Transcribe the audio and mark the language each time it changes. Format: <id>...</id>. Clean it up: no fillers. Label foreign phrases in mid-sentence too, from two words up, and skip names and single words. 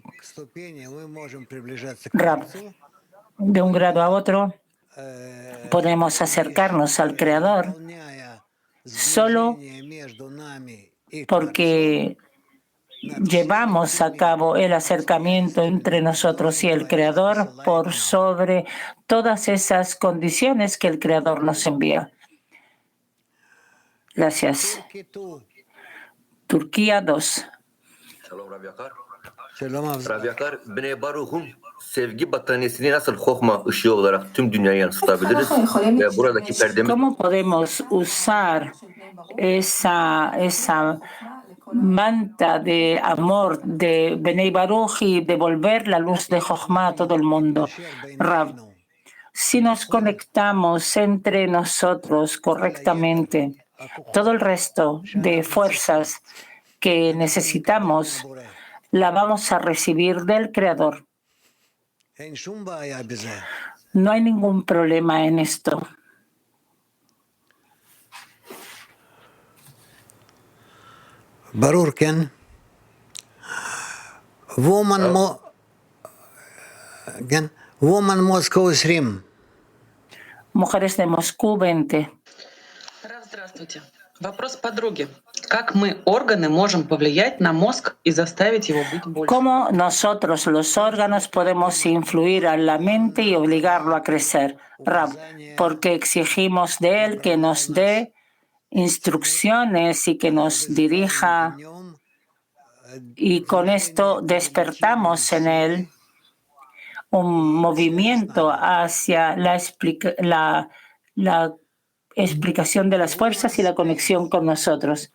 <es>Rab, de un grado a otro podemos acercarnos al Creador solo porque llevamos a cabo el acercamiento entre nosotros y el Creador por sobre todas esas condiciones que el Creador nos envía. Gracias. Turquía 2.</es> <tr>Rav Yakar, Bnei Baruch'un sevgi battaniyesini nasıl hokma ışığı olarak tüm dünyaya yansıtabiliriz ve buradaki perdemiz...</tr> <es>¿Cómo podemos usar esa manta de amor de Bnei Baruch y devolver la luz de Jochma a todo el mundo? Rav, si nos conectamos entre nosotros correctamente, todo el resto de fuerzas que necesitamos la vamos a recibir del Creador. No hay ningún problema en esto.</es> <he>ברור, כן.</he> <en>Woman Moscow 20.</en> <es>Mujeres de Moscú 20.</es> <ru>Здравствуйте. Вопрос подруги. Как мы, органы, можем повлиять на мозг и заставить его быть больше?</ru> <es>¿Cómo nosotros, los órganos, podemos influir a la mente y obligarlo a crecer? Rab, porque exigimos de él que nos dé instrucciones y que nos dirija y con esto despertamos en él un movimiento hacia la explicación de las fuerzas y la conexión con nosotros.</es>